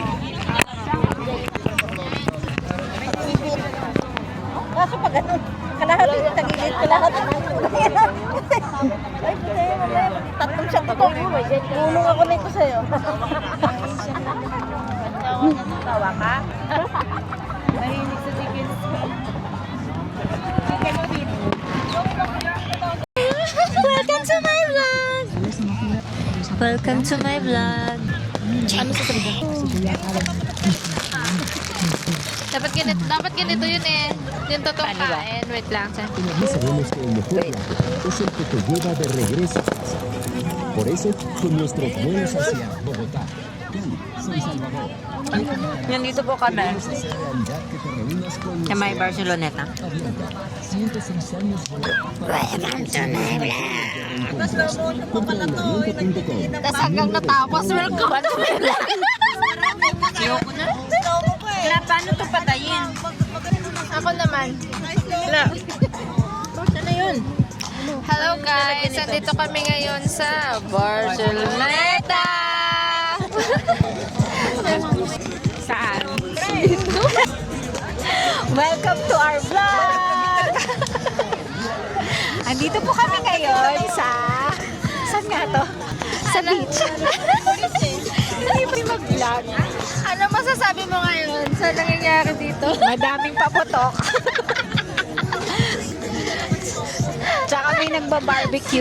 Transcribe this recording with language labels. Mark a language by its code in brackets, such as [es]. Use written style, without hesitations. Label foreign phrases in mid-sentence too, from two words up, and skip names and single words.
[tl] Kaso pag ano, kalahati, tagilid, kalahati. Ay, puti, tatlong siya to. Tulong ako nito sa'yo. Tawa ka? Mahilig sa chicken. [en] Welcome to my vlog! Welcome to my vlog. [tl] Ano sasabihin? Dapat ganito yun eh. Yung totoong kain. Wait lang. [es] Y sabemos que el mejor viaje es el que te lleva de regreso a casa. Por eso, con nuestros vuelos hacia Bogotá, Cali, San Salvador, [tl] Nandito po kami [es] esa realidad que te reúnas con [tl] sa may Barceloneta. [es] Avianca, 106 años [tl] Tapos hanggang natapos, [en] welcome to my vlog. [tl] Ayoko na. Wala, paano ito patayin? Ako naman. Wala. Sana yun? [en] Hello guys! [tl] Andito kami ngayon sa Barceloneta! Saan? [en] Welcome to our vlog! [tl] Andito po kami ngayon sa... Saan nga to? Sa beach. Hindi po mag-vlog. Ano masasabi mo ngayon sa nangyayari dito? Madaming paputok. Tsaka may nagba-barbecue.